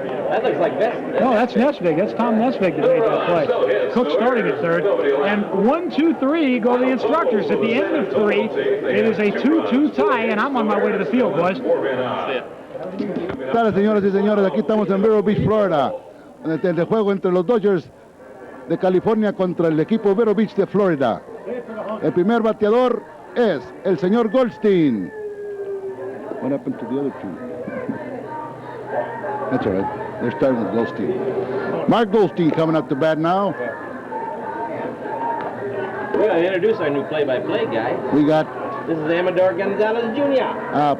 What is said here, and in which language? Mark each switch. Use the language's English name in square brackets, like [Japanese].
[English] That looks like Nesvig. No, that's Nesvig. That's Tom Nesvig that made that play. Cook starting at third. And 1, 2, 3 go the Instructors. At the end of 3, it is a 2-2 tie, and I'm on my way to the field, boys. [Spanish] ¿Qué tal, señoras y señores? Aquí estamos en Vero Beach, Florida, en el juego entre los Dodgers de California contra el equipo Vero Beach de Florida. El primer bateador es el señor Goldstein. [English] What happened to the other 2? That's all right. They're starting with Goldstein. Mark Goldstein coming up to bat now. We're going to introduce our new play-by-play guy. We got... This is Amador Gonzalez Jr.